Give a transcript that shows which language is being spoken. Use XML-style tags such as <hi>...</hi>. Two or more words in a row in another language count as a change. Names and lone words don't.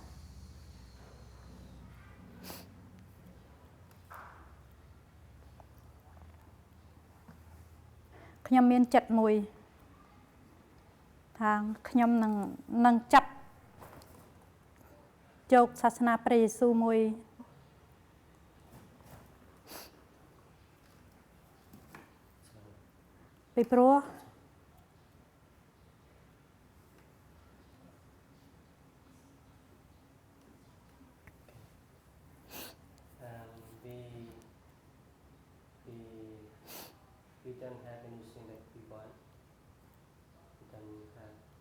<km>ខ្ញុំមានចិត្តមួយថាខ្ញុំនឹងចាប់យកសាសនាព្រះយេស៊ូវមួយពីព្រោះ</km> <en>we don't have anything that we want. We don't have.</en>